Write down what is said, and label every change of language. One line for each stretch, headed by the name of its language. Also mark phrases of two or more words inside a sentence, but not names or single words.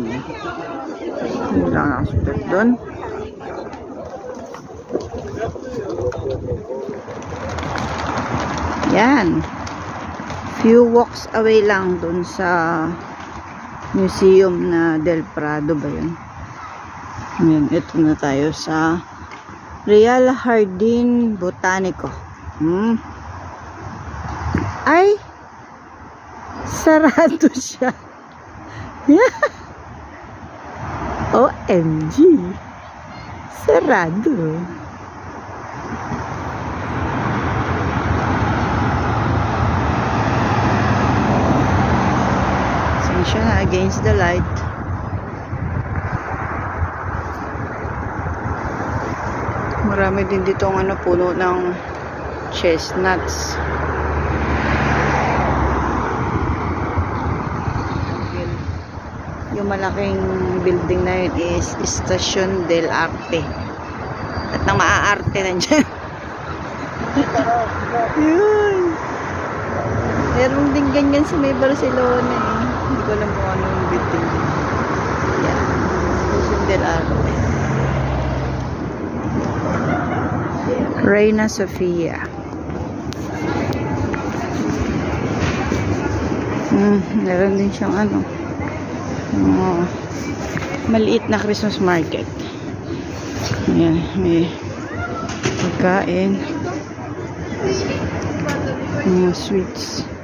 Filipino: Hindi lang nakasulat doon. Yan.
English: Few walks away
Filipino: lang doon sa museum na Del Prado ba yun? Yan, ito na tayo sa Real Jardín Botánico. Ay, sarado siya. OMG, sarado. Siya na
English: against the light.
Filipino: Marami din dito ang puno ng chestnuts. Yung malaking building na yun is Estación del Arte. At nang maaarte nandiyan. Yun. Meron din ganyan sa may Barcelona eh. Hindi ko alam kung ano yung building din. Yan. Estación del Arte. Reina Sofia. Meron din siyang maliit na
English: Christmas market.
Filipino: Ayan, may pagkain, mga sweets.